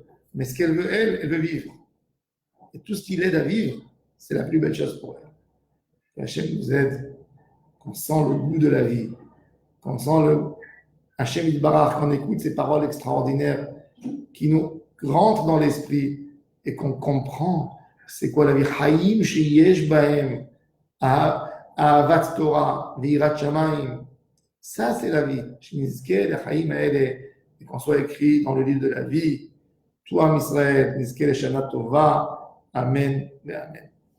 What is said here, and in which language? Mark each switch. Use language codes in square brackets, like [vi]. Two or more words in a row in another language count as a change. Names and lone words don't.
[fr] Mais ce qu'elle veut, elle veut vivre. Et tout ce qui l'aide à vivre, c'est la plus belle chose pour elle. Que Hachem nous aide, qu'on sent le goût de la vie, qu'on sent le Hachem Yitbarach, qu'on écoute ces paroles extraordinaires qui nous rentrent dans l'esprit et qu'on comprend c'est quoi la vie. [he] חיים שיש בהם, אהבת תורה, ויראת שמים. [fr] Ça, c'est la vie. [he] שנזכה לחיים האלה, [fr] et qu'on soit écrit dans le livre de la vie. [he] Toi, Israël, נזכה לשנה טובה. אמן. אמן.